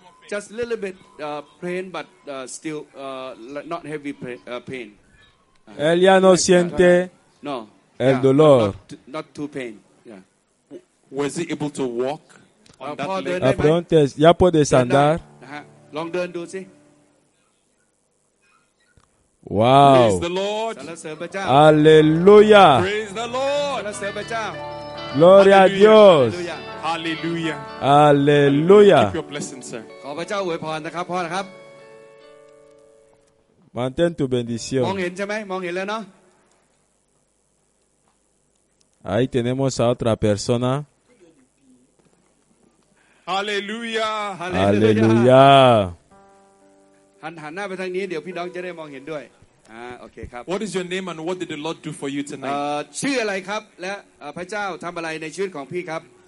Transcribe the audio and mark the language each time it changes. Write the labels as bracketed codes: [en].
[en] Just a little bit pain, but still not heavy pain. [es] Él ya no siente el dolor. [en] Not too pain. Yeah. Was he able to walk on that leg? [es] La pregunta es, ¿ya puedes andar? [en] Long turn, do you see? Wow. Praise the Lord. [es] Aleluya. [en] Praise the Lord. [es] Gloria a Dios. Aleluya. Aleluya. [en] Keep your blessing, sir. [th] ขอพระเจ้าอวยพรนะครับพ่อนะครับ [es] Mantén tu bendición. [th] มองเห็นใช่ไหมมองเห็นแล้วเนาะ [es] Ahí tenemos a otra persona. Aleluya. Aleluya. [th] หันหน้าไปทางนี้เดี๋ยวพี่น้องจะได้มองเห็นด้วยโอเคครับ [en] What is your name and what did the Lord do for you tonight? [th] ชื่ออะไรครับและพระเจ้าทำอะไรในชีวิตของพี่ครับ